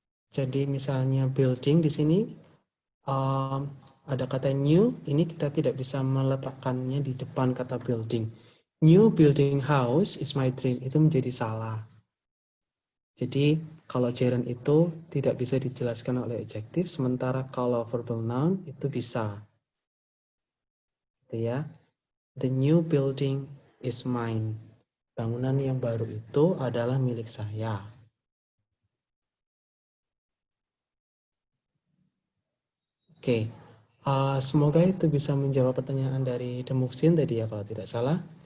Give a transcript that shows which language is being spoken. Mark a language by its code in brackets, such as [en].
[id] Jadi misalnya building di sini ada kata new, ini kita tidak bisa meletakkannya di depan kata building. [en] New building house is my dream, [id] itu menjadi salah. Jadi kalau gerund itu tidak bisa dijelaskan oleh adjektif, sementara kalau verbal noun itu bisa. Gitu ya. [en] The new building is mine. [id] Bangunan yang baru itu adalah milik saya. Oke, semoga itu bisa menjawab pertanyaan dari The Muxin tadi ya kalau tidak salah.